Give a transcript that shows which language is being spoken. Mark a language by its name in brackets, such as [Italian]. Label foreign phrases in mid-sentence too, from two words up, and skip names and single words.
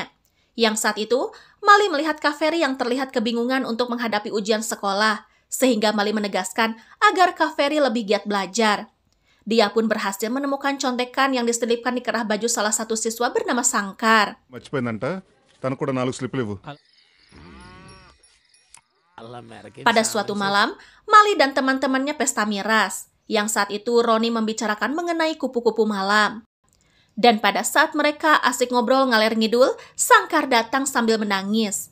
[Indonesian] Yang saat itu, Mali melihat Kaveri yang terlihat kebingungan untuk menghadapi ujian sekolah, sehingga Mali menegaskan agar Kaveri lebih giat belajar. Dia pun berhasil menemukan contekan yang diselipkan di kerah baju salah satu siswa bernama Sangkar. [Telugu] తనకు కూడా 4 స్లిప్లు ఇవ్వు. [Indonesian] Pada suatu malam, Mali dan teman-temannya pesta miras, yang saat itu Roni membicarakan mengenai kupu-kupu malam. Dan pada saat mereka asik ngobrol [Javanese] ngalir ngidul, [Indonesian] Sangkar datang sambil menangis.